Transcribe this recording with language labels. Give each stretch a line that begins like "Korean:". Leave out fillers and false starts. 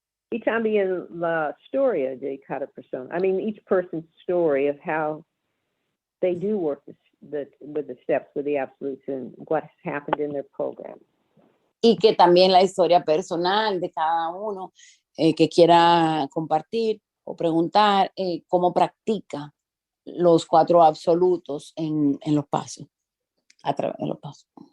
Spanish: Y también la historia de cada persona.
English: I mean, each person's story of how they do work the steps with the absolutes and what has happened in their program.
Spanish: Y que también la historia personal de cada uno que quiera compartir o preguntar cómo practica los 4 absolutos en los pasos, a través de los pasos.